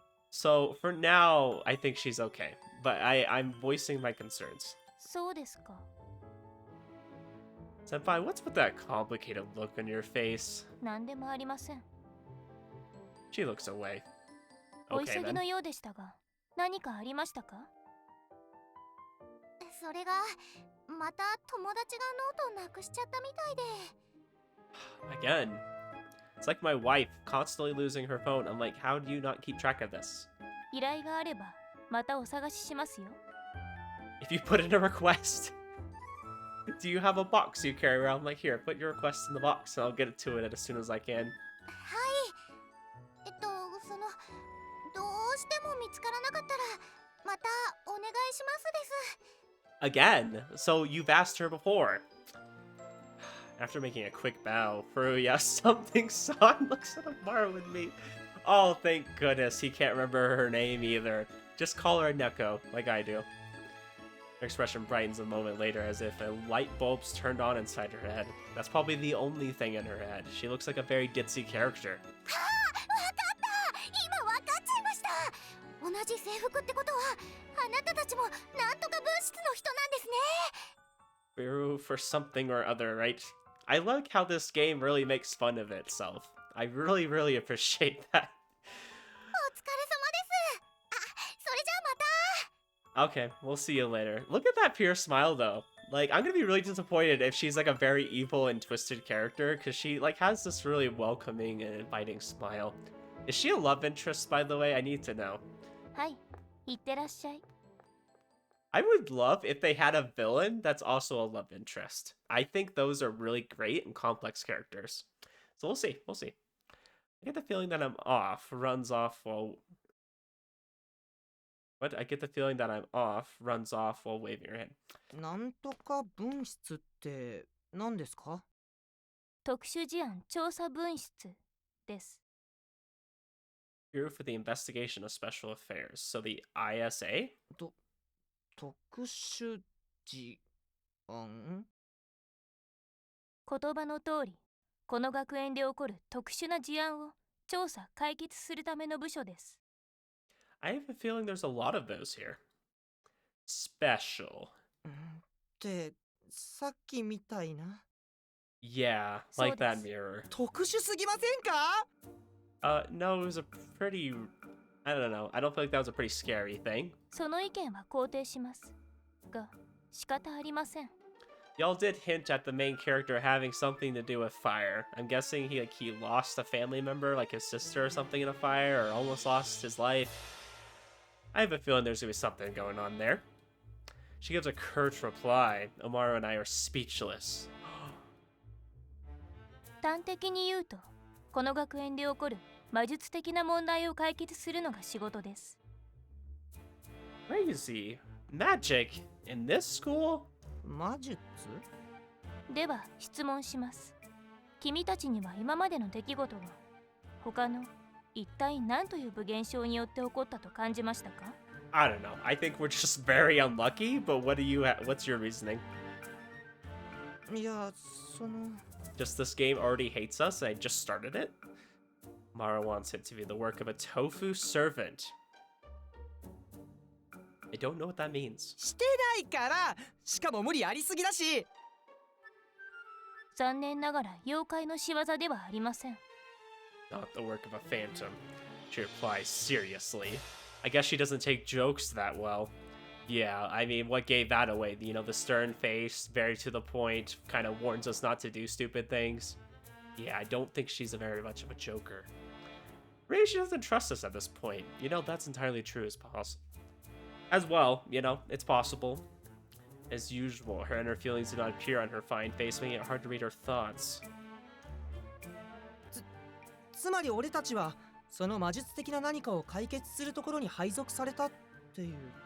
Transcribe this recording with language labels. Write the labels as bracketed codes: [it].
[en] So for now, I think she's okay, but I'm voicing my concerns. [ja] そうですか。 [en] Senpai, what's with that complicated look on your face? [ja] なんでもありません。 [en] She looks away. [ja] お [en] Okay [ja] 急ぎ [en] then. [ja] のようでしたが、何かありましたか？それが、また友達がノートをなくしちゃったみたいで。 [en] Again. It's like my wife constantly losing her phone. I'm like, how do you not keep track of this? [ja] 依頼があればまたお探ししますよ。 [en] If you put in a request, do you have a box you carry around? Like, here, put your request in the box and I'll get it to it as soon as I can. [ja] はい。そのどうしても見つからなかったらまたお願いしますです。 [en] Again, so you've asked her before. After making a quick bow, Furuya, something son looks at Amaru with me. Oh, thank goodness, he can't remember her name either. Just call her Neko, like I do. Her expression brightens a moment later as if a light bulb's turned on inside her head. That's probably the only thing in her head. She looks like a very ditzy character. [ja] はあ、わかった。今わかっちゃいました。同じ制服ってことは、あなたたちもなんとか分室の人なんですね。 [en] Biru for something or other, right? I like how this game really makes fun of itself. I really, really appreciate that. [ja] お疲れ様です。あ、それじゃあまた。 [en] Okay, we'll see you later. Look at that pure smile, though. Like, I'm gonna be really disappointed if she's like a very evil and twisted character, because she like has this really welcoming and inviting smile. Is she a love interest, by the way? I need to know. [ja] はい、いってらっしゃい。 [en] I would love if they had a villain that's also a love interest. I think those are really great and complex characters. So we'll see. We'll see. I get the feeling that I'm off. Runs off while... What? I get the feeling that I'm off. Runs off while waving her hand. [ja] なんとか分室って何ですか？特殊事案調査分室です。 [en] Bureau for the Investigation of Special Affairs. So the ISA? [ja] 特殊事案？言葉の通り、この学園で起こる特殊な事案を調査・解決するための部署です。 [en] I have a feeling there's a lot of those here. Special. [ja] ってさっきみたいな。 [en] Yeah, like that mirror. [ja] 特殊すぎませんか？ [en] No, it was a pretty... I don't know. I don't feel like that was a pretty scary thing. [ja] その意見は肯定します。が、仕方ありません。 [en] Y'all did hint at the main character having something to do with fire. I'm guessing he lost a family member, like his sister or something in a fire, or almost lost his life. I have a feeling there's gonna be something going on there. She gives a curt reply. Amaru and I are speechless. [ja] 端的に言うと、この学園で起こる魔術的な問題を解決するのが仕事です。 [en] Crazy. Magic in this school? [ja] 魔術？では質問します。君たちには今までの出来事が他の一体何という部現象によって起こったと感じましたか？ [en] I don't know. I think we're just very unlucky, but what's your reasoning? [ja] いや、その [en] Just this game already hates us and I just started it? Mara wants it to be the work of a tofu servant. I don't know what that means. [ja] してないから。しかも無理ありすぎだし。残念ながら妖怪の仕業ではありません。 [en] Not the work of a phantom. She replies seriously. I guess she doesn't take jokes that well. Yeah, I mean, what gave that away? You know, the stern face, very to the point, kind of warns us not to do stupid things. Yeah, I don't think she's very much of a joker. Maybe she doesn't trust us at this point. You know, that's entirely true as well, you know, it's possible. As usual, her inner feelings do not appear on her fine face, making it hard to read her thoughts. [ja] つまり俺たちはその魔術的な何かを解決するところに配属されたっていう。